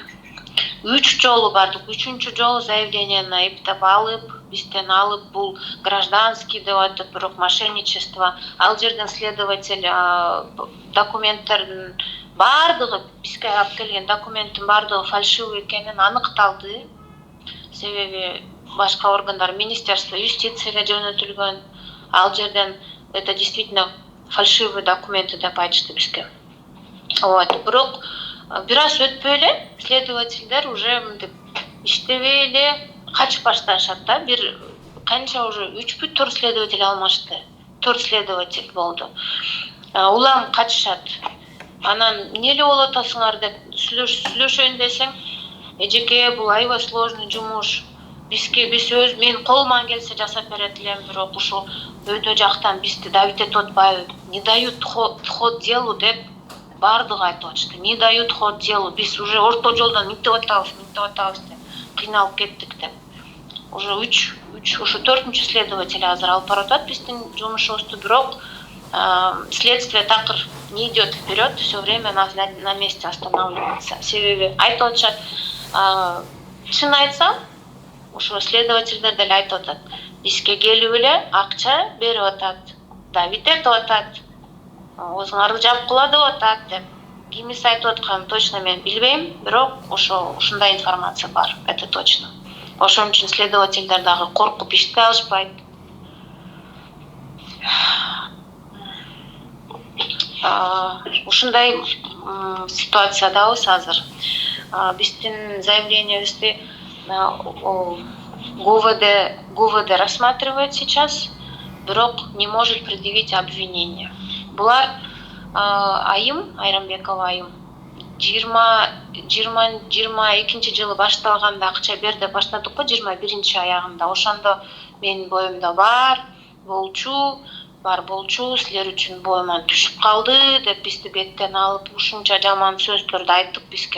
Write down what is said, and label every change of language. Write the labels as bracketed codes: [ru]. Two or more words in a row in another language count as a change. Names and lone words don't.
[ky] 3 жолу бардык, 3-чү жолу заявлениени эптеп алып, бизден алып, бул гражданский деп атып, бирок мошенничество. Ал жерден следователь документтердин бардыгы, бизге алып келген документтин бардыгы фальшивый экенин аныкталды. Себеби башка органдар, министерство юстицияга жөнөтүлгөн. Ал жерден [ru] это действительно фальшивый документы [ky] деп айтышты бизге. Вот, бирок бир аз өтпөй эле следовательдер уже мынтип иштебей эле качып башташат да. Бир канча уже 3-4 следователь алмашты. 4 следователь болду. Улам качышат. Анан эмне болуп атасыңар деп сүйлөшөйүн десең, эжеке, бул аябай сложный жумуш. Биз мен колуман келсе жасап берет элем, бирок ушул өйдө жактан бизди давить этип атпайбы, [ru] не дают ход делу [ky] деп бардыгы айтып атышты. [ru] Не дают ход делу, [ky] биз уже орто жолдон минтип атабыз деп кыйналып кеттик деп. Уже 3 ушу 4-чү следователь азыр алып баратат биздин жумушубузду, бирок следствие такыр [ru] не идет вперед, все время на месте останавливается. [ky] Себеби айтып атышат, чын айтсам, ошо следовательдер деле айтып атат, бизге келип эле акча берип атат, давить этип атат, өзүңөрдү жапкыла деп атат деп. Кимиси айтып атканын точно мен билбейм, бирок ушундай информация бар, [ru] это точно. [ky] Ошон үчүн следовательдер дагы коркуп иштей алышпайт. Ушундай ситуациядабыз азыр. Биздин заявлениебизди [ru] ГУВД рассматривает сейчас, бирок не может предъявить обвинение. [ky] Булар Айрамбекова Айым 22 жылы башталганда акча бер деп баштадык го, 21 аягында. Ошондо менин боюмда бар болчу, силер үчүн боюман түшүп калды деп бизди беттен алып ушунча жаман сөздөрдү айттык бизге.